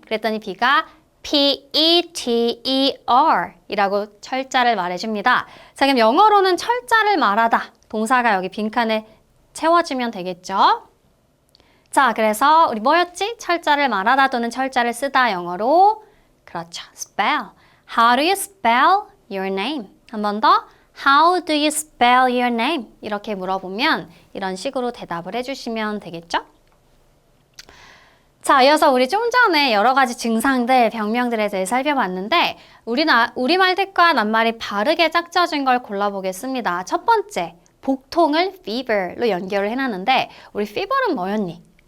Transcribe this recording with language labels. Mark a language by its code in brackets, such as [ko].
[ko] 그랬더니 B가 P-E-T-E-R 이라고 철자를 말해줍니다. 자, 그럼 영어로는 철자를 말하다. 동사가 여기 빈칸에 채워지면 되겠죠? 자, 그래서 우리 뭐였지? 철자를 말하다 또는 철자를 쓰다 영어로 그렇죠. [en] spell. How do you spell your name? [ko] 한 번 더. [en] How do you spell your name? [ko] 이렇게 물어보면 이런 식으로 대답을 해주시면 되겠죠? 자, 이어서 우리 좀 전에 여러 가지 증상들, 병명들에 대해 살펴봤는데 우리말 뜻과 낱말이 바르게 짝져진 걸 골라보겠습니다. 첫 번째, 복통을 fever로 연결을 해놨는데 우리 fever는 뭐였니?